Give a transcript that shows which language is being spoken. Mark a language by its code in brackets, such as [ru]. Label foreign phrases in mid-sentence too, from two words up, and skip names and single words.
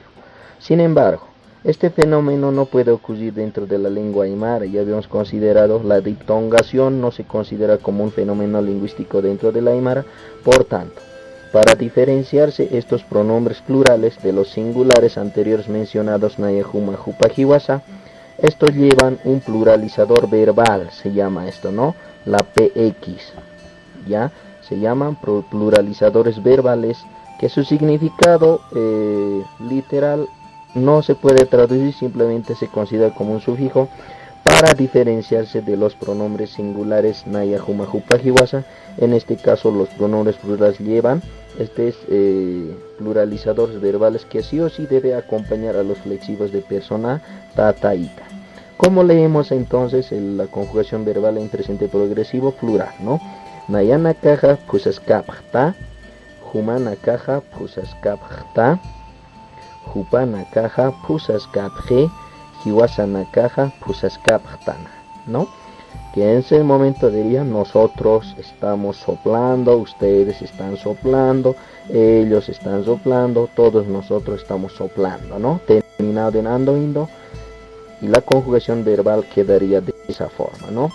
[es] Sin embargo, este fenómeno no puede ocurrir dentro de la lengua aymara. Ya habíamos considerado la diptongación, no se considera como un fenómeno lingüístico dentro de la aymara. Por tanto, para diferenciarse estos pronombres plurales de los singulares anteriores mencionados, [ay] naya, huma, hupa, hiwasa, [es] estos llevan un pluralizador verbal, se llama esto, ¿no? La PX, ¿ya? Se llaman pluralizadores verbales, que su significado literal no se puede traducir, simplemente se considera como un sufijo para diferenciarse de los pronombres singulares [ay] naya, huma, hupa, hiwasa. [es] En este caso los pronombres plurales llevan pluralizadores verbales que sí o sí debe acompañar a los flexivos de persona ta, ta, ita. ¿Cómo leemos entonces la conjugación verbal en presente progresivo plural, ¿no? [ay] Nayana caja pusaskapta, humana caja pusaskapta, hupana caja pusaskapje, hiwasana caja pusaskaptana, [es] ¿no? Que en ese momento diría, nosotros estamos soplando, ustedes están soplando, ellos están soplando, todos nosotros estamos soplando, ¿no? Terminado en ando, indo, y la conjugación verbal quedaría de esa forma, ¿no?